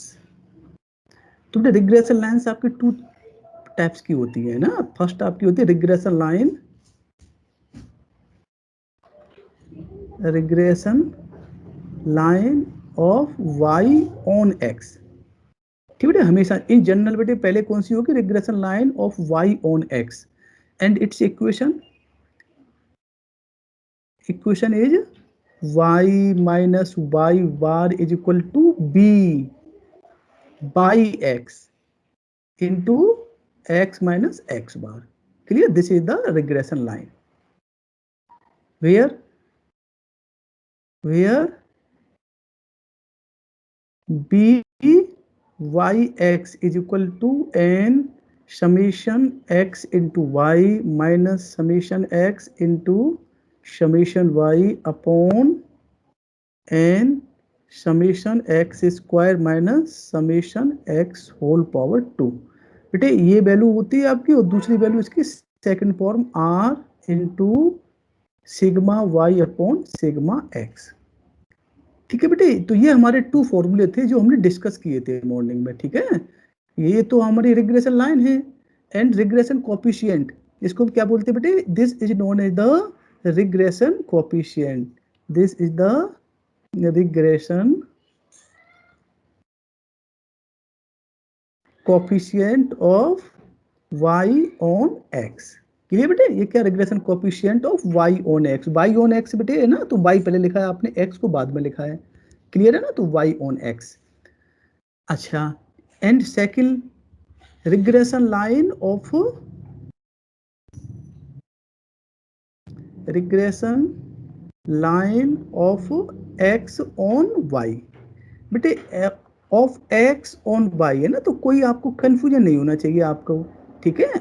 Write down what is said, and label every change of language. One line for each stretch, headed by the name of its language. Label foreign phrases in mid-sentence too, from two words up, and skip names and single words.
Hindi: तो बेटा
English: regression lines
Hindi: आपकी 2 टाइप्स की होती है ना, फर्स्ट आपकी होती है
English: regression line of y on x,
Hindi: ठीक है। हमेशा
English: in general
Hindi: बेटे पहले कौन सी होगी,
English: regression line of y on x, and its equation is y minus y bar is equal to b by x into x minus x bar, clear, this is the regression line where b y x is equal to n summation x into y minus summation x into summation y upon n summation x square minus summation x whole power 2,
Hindi: बेटे ये वैल्यू होती है आपकी, और दूसरी वैल्यू इसकी
English: second form r into sigma y upon sigma x,
Hindi: ठीक है बेटे। तो ये हमारे 2 फॉर्मूले थे जो हमने डिस्कस किए थे मॉर्निंग में, ठीक है। ये तो हमारी
English: regression line
Hindi: है,
English: and regression coefficient,
Hindi: इसको क्या बोलते हैं बेटे,
English: this is known as the regression coefficient, this is the regression coefficient of y on x, क्लियर बेटे।
Hindi: ये क्या
English: regression coefficient of y on x, y on x
Hindi: बेटे है ना, तो y पहले लिखा है आपने, x को बाद में लिखा है, क्लियर है ना, तो
English: y on x।
Hindi: अच्छा,
English: and second regression line of x on y,
Hindi: बेटे
English: of x on y
Hindi: है ना, तो कोई आपको कंफ्यूजन नहीं होना चाहिए आपको, ठीक है।